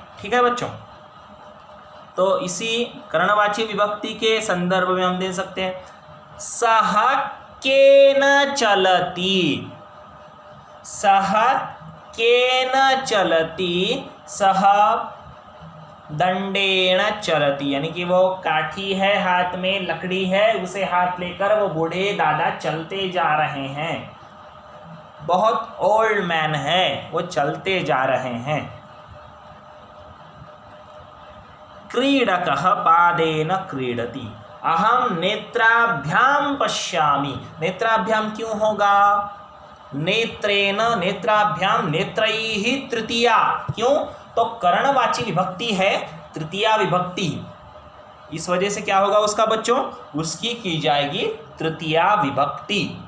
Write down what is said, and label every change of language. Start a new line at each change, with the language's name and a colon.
Hindi: ठीक है बच्चों, तो इसी कर्णवाची विभक्ति के संदर्भ में हम दे सकते हैं
Sanskrit: सह केन चलति, सह केन चलति, सह दंडेन चलति,
Hindi: यानी कि वो काठी है हाथ में, लकड़ी है, उसे हाथ लेकर वो बूढ़े दादा चलते जा रहे हैं। बहुत ओल्ड मैन है, वो चलते जा रहे हैं।
Sanskrit: क्रीडकः पादेन क्रीडति, अहम नेत्राभ्याम पश्यामि।
Hindi: नेत्राभ्याम क्यों होगा, नेत्रेण नेत्राभ्याम, नेत्रैहि तृतीया, क्यों, तो कर्णवाची विभक्ति है तृतीया विभक्ति, इस वजह से क्या होगा उसका बच्चों, उसकी की जाएगी तृतीया विभक्ति।